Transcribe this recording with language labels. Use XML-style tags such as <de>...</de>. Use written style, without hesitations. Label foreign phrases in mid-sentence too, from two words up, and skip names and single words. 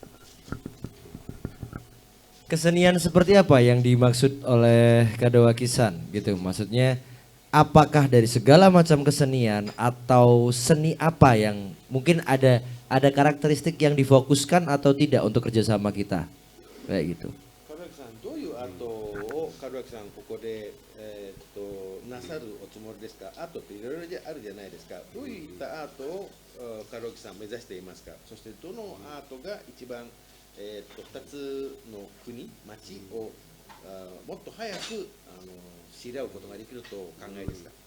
<id>Kesenian seperti apa yang dimaksud oleh Kadawaki-san gitu? Maksudnya apakah dari segala macam kesenian atau seni apa yang mungkin ada karakteristik yang difokuskan atau tidak untuk kerjasama kita? Kayak gitu.</id> <ja>どういうアートをカ門脇さん、ここで、なさるおつもりですか？アートっていろいろあるじゃないですか。どういったアートを門脇さん目指していますか？そしてどのアートが一番、2つの国、町をもっと早く知り合うことができるとお考えですか？</ja>